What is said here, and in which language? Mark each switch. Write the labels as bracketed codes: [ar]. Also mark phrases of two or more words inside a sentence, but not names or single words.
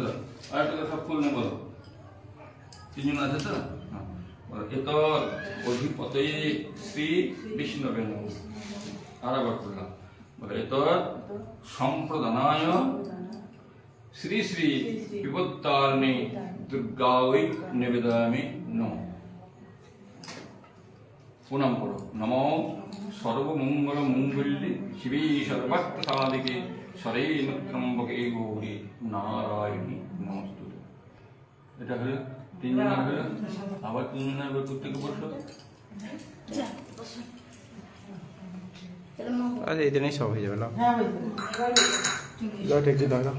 [bn] আর একটা সব ফুল নেই বলো তিনজন আছে তো [sa] এত অধিপতে শ্রী বিষ্ণবে নমঃ [bn] আর আবার করলাম বলে [sa] এত সম্প্রদানায় শ্রী শ্রী বিপত্তারিণী দুর্গাই নিবেদয়ামি নমঃ [bn] প্রণাম করো [sa] নমো সর্বমঙ্গল মঙ্গল্যে শিবে সর্বার্থ সাধিকে সরেণ ত্রম্বকে গৌরী নারায়ণী নমস্তুতে [bn] এটা হলো তিনজন হলো আবার তিনজন হবে প্রত্যেকে বসো আরে এই দিনেই সব হয়ে যাবে না হ্যাঁ দাও ঠিক দাও দাও